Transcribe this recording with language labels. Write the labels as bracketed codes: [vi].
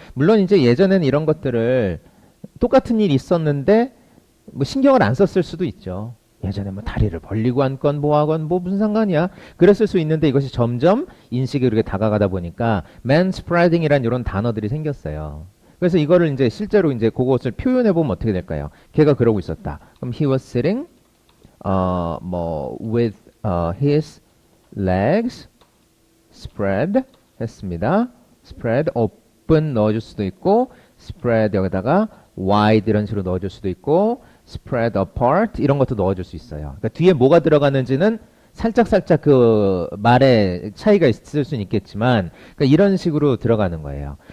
[ko] 물론 이제 예전에는 이런 것들을 똑같은 일이 있었는데 뭐 신경을 안 썼을 수도 있죠. 예전에 뭐 다리를 벌리고 앉건 뭐 하건 뭐 무슨 상관이야. 그랬을 수 있는데 이것이 점점 인식이 그렇게 다가가다 보니까 manspreading이란 이런 단어들이 생겼어요. 그래서 이거를 이제 실제로 이제 그것을 표현해 보면 어떻게 될까요? 걔가 그러고 있었다. 그럼 [en] he was sitting [ko] 뭐 [en] with his legs spread [ko] 했습니다. [en] spread open [ko] 넣어줄 수도 있고 spread 여기다가 wide 이런 식으로 넣어줄 수도 있고 [en] spread apart [ko] 이런 것도 넣어줄 수 있어요. 그러니까 뒤에 뭐가 들어가는지는 살짝 그 말에 차이가 있을 수는 있겠지만 그러니까 이런 식으로 들어가는 거예요.